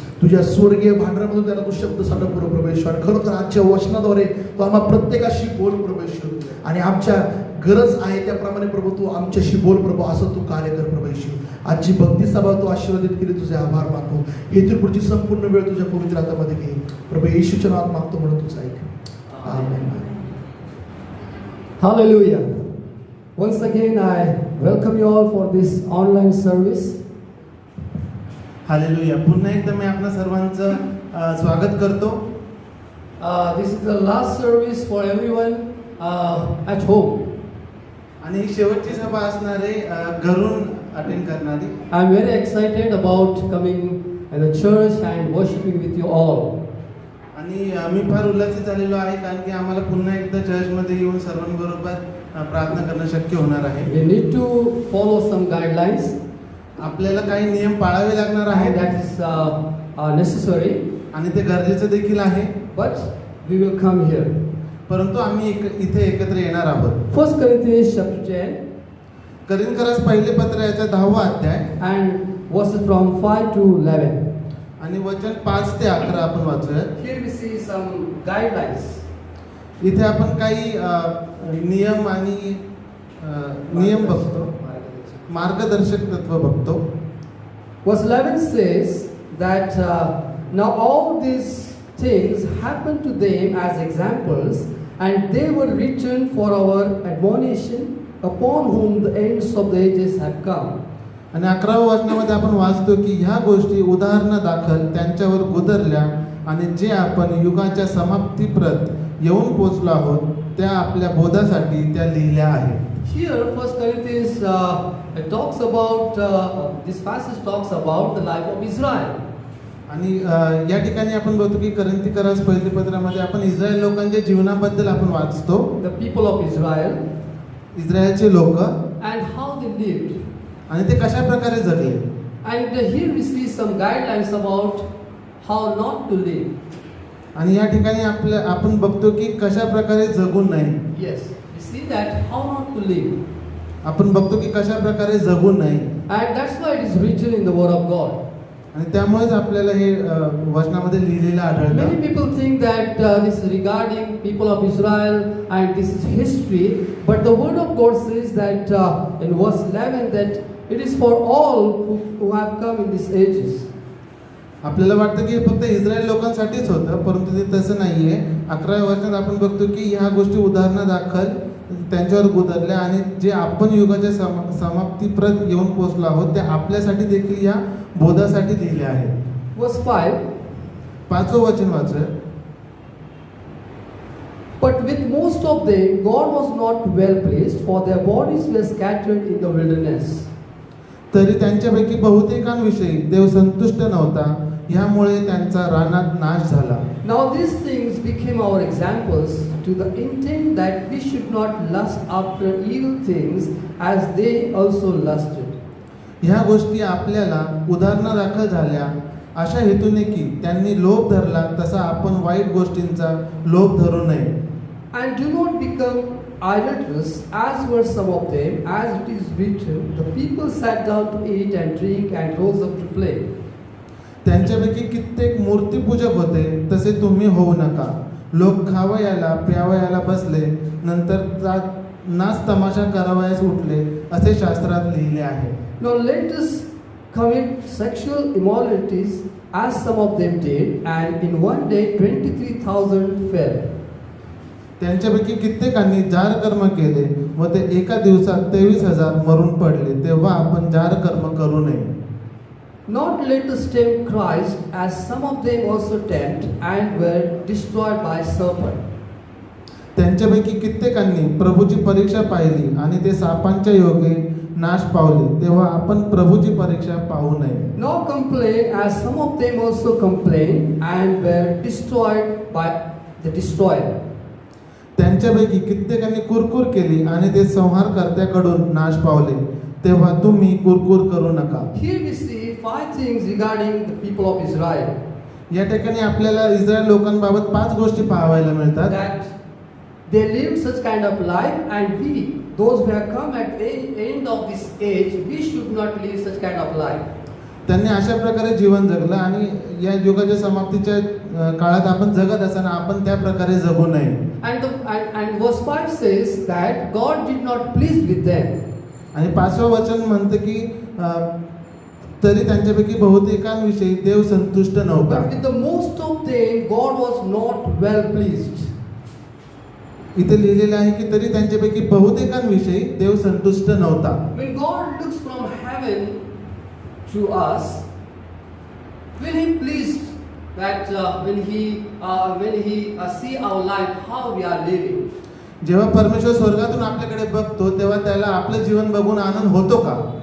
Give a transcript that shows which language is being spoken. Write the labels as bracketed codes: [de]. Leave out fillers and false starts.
[mr] तुझ्या स्वर्गीय भांडारामधून त्यांना तू शब्द साठव प्रभू येशू. आणि खरोखर आजच्या वचनाद्वारे तू आम्हा प्रत्येकाशी बोल प्रभू येशू. आणि आमच्या गरज आहे त्याप्रमाणे प्रभू तू आमच्याशी बोल प्रभू, असं तू कार्य कर प्रभू येशू. आजची भक्ती सभा तू आशीर्वादित केली, तुझे आभार मानतो. येथील पुढची संपूर्ण वेळ तुझ्या पवित्र हातामध्ये घे प्रभू येशूच्या नावात मागतो म्हणून तुझं ऐक. आमेन. [en] Hallelujah. Once again, I welcome you all for this online service. [mr] Hallelujah. पुन्हा एकदा मी आपल्या सर्वांचं स्वागत करतो. [en] This is the last service for everyone at home. [mr] आणि ही शेवटची सभा असणार आहे घरून अटेंड करणारी. [en] I'm very excited about coming in the church and worshiping with you all. [mr] आणि मी फार उल्हासित झालेलो आहे कारण की आम्हाला पुन्हा एकदा चर्चमध्ये येऊन सर्वांबरोबर प्रार्थना करणं शक्य होणार आहे. [en] We need to follow some guidelines. [mr] आपल्याला काही नियम पाळावे लागणार [en] And [mr] आहेत [en] that is necessary. [mr] आणि ते गरजेचं देखील आहे. [en] But we will come here. [mr] परंतु आम्ही इथे एकत्र येणार आहोत. [en] 1 Corinthians chapter 10 [mr] करिंथकरास पहिले पत्र याचा 10वा अध्याय [en] and verses from 5 to 11. [mr] आणि वचन 5 ते 11 आपण वाचूया. [en] Here we see some guidelines. [mr] इथे आपण काही नियम आणि नियम बघतो, मार्गदर्शक तत्व बघतो. [en] Verse 11 says that now all these things happened to them as examples, and they were written for our admonition, upon whom the ends of the ages have come. [mr] आणि 11व्या वचनामध्ये आपण वाचतो की ह्या गोष्टी उदाहरणा दाखल त्यांच्यावर गुदरल्या आणि जे आपण युगाच्या समाप्तीप्रत येऊन पोचलो आहोत त्या आपल्या बोधासाठी त्या लिहिल्या आहेत. [en] Here, 1 Corinthians talks about this passage talks about the life of Israel. [mr] आणि या ठिकाणी आपण बघतो की करिंथकरास पहिल्या पत्रामध्ये आपण इस्रायल लोकांच्या जीवनाबद्दल आपण वाचतो. [en] The people of Israel [mr] इस्रायलचे लोक [en] and how they lived. [mr] आणि ते कशा प्रकारे जगले. [en] And here we see some guidelines about how not to live. [mr] आणि या ठिकाणी आपण बघतो की कशा प्रकारे जगू नये. [en] Yes, we see that how not to live. [mr] आपण बघतो की कशा प्रकारे जगू नये. [en] And that's why it is written in the Word of God. [mr] आणि त्यामुळेच आपल्याला हे वचनामध्ये लिहिलेलं आढळतं. [en] Many people think that this is regarding people of Israel and this is history, but the Word of God says that in verse 11 that it is for all who have come in these ages. [mr] आपल्याला वाटतं की हे फक्त Israel लोकांसाठीच होतं, परंतु ते तसं नाहीये. 11व्या वचनात आपण बघतो की ह्या गोष्टी उदाहरणा दाखल त्यांच्यावर गुदरल्या आणि जे आपण युगाच्या समाप्तीप्रत येऊन पोहोचलो आहोत ते आपल्यासाठी देखील या बोधासाठी लिहिले आहेत. [en] Verse 5. [mr] 5वं वचन वाचूया. [en] But with most of them God was not well pleased, for their bodies were scattered in the wilderness. [mr] तरी त्यांच्यापैकी बहुतेकांविषयी देव संतुष्ट नव्हता, ह्यामुळे त्यांचा रानात नाश झाला. [en] Now these things became our examples to the intent that we should not lust after evil things as they also lusted. [mr] ह्या गोष्टी आपल्याला उदाहरणादाखल झाल्या अशा हेतूने की त्यांनी लोभ धरला तसा आपण वाईट गोष्टींचा लोभ धरू नये. [en] And do not become idolaters, as were some of them, as it is written, the people sat down to eat and drink and rose up to play. [mr] त्यांच्यापैकी कित्येक मूर्तीपूजक होते, तसे तुम्ही होऊ नका. लोक खावयाला प्यावयाला बसले, नंतर नाच तमाशा करावयास उठले, असे शास्त्रात लिहिले आहे. [en] Now let us commit sexual immoralities as some of them did, and in one day 23,000 fell. [mr] त्यांच्यापैकी कित्येकांनी जार कर्म केले व ते एका दिवसात 23,000 मरून पडले. तेव्हा आपण जार कर्म करू नये. [en] Not let us tempt Christ, as some of them also tempt and were destroyed by serpent. [mr] त्यांच्यापैकी कित्येकांनी प्रभूची परीक्षा पाहिली आणि ते सापांच्या योगे नाश पावले, तेव्हा आपण प्रभूची परीक्षा पाहू नये. [en] Nor complain, as some of them also complained and were destroyed by the destroyer. [mr] त्यांच्यापैकी कित्येकांनी कुरकुर केली आणि ते संहारकर्त्याकडून नाश पावले, तेव्हा तुम्ही कुरकुर करू नका. [en] Here we see 5 things regarding the people of Israel. [mr] या ठिकाणी आपल्याला इस्रायल लोकांबाबत 5 गोष्टी पाहायला मिळतात. [en] That they lived such kind of life, and we, those who have come at the end of this age, we should not live such kind of life. [mr] त्यांनी अशा प्रकारे जीवन जगलं आणि या युगाच्या समाप्तीच्या काळात आपण जगत असताना आपण त्या प्रकारे जगू नये. [en] And verse 5 says that God did not please with them. [mr] आणि 5वं वचन म्हणतं की तरी त्यांच्यापैकी बहुतेकांविषयी देव संतुष्ट नव्हता. [en] But with the most of them, God was not well pleased. [mr] इथे लिहिलेलं आहे की तरी त्यांच्यापैकी बहुतेकांविषयी देव संतुष्ट नव्हता. [en] When God looks from heaven to us, will He pleased that when He see our life, how we are living? [mr] जेव्हा परमेश्वर स्वर्गातून आपल्याकडे बघतो तेव्हा त्याला आपलं जीवन बघून आनंद होतो का?